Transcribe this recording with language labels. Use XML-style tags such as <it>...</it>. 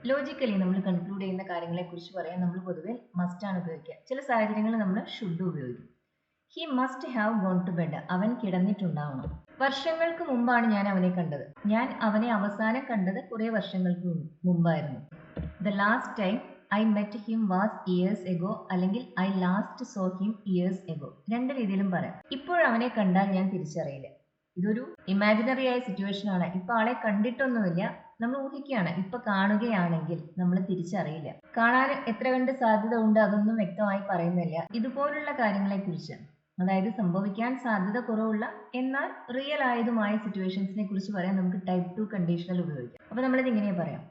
<ml>Logically നമ്മൾ conclude ചെയ്യുന്ന കാര്യങ്ങളെ കുറിച്ച് പറയാൻ നമ്മൾ പൊതുവെ മസ്റ്റ് ആണ് ഉപയോഗിക്കുക. ചില സാഹചര്യങ്ങളിൽ നമ്മൾ ഷുഡ് ഉപയോഗിക്കും.</ml> <en>He must have gone to bed.</en> <ml>അവൻ കിടന്നിട്ടുണ്ടാവണം. വർഷങ്ങൾക്ക് മുമ്പാണ് ഞാൻ അവനെ കണ്ടത്. ഞാൻ അവനെ അവസാനം കണ്ടത് കുറെ വർഷങ്ങൾക്ക് മുമ്പായിരുന്നു.</ml> <en>The last time I met him was years ago അല്ലെങ്കിൽ I last saw him years ago.</en> <ml>രണ്ട് രീതിയിലും പറയാം. ഇപ്പോഴവനെ കണ്ടാൽ ഞാൻ തിരിച്ചറിയില്ല. ഇതൊരു ഇമാജിനറി ആയ സിറ്റുവേഷൻ ആണ്. ഇപ്പൊ ആളെ കണ്ടിട്ടൊന്നുമില്ല, നമ്മൾ ഊഹിക്കുകയാണ്. ഇപ്പൊ കാണുകയാണെങ്കിൽ നമ്മൾ തിരിച്ചറിയില്ല. കാണാൻ എത്ര കണ്ട് സാധ്യത ഉണ്ട് അതൊന്നും വ്യക്തമായി പറയുന്നില്ല. ഇതുപോലുള്ള കാര്യങ്ങളെ കുറിച്ച്, അതായത് സംഭവിക്കാൻ സാധ്യത കുറവുള്ള എന്നാൽ റിയൽ ആയതുമായ സിറ്റുവേഷൻസിനെ കുറിച്ച് പറയാൻ നമുക്ക് ടൈപ്പ് 2 കണ്ടീഷണൽ ഉപയോഗിക്കാം. അപ്പൊ നമ്മളിത് ഇങ്ങനെ പറയാം.</ml>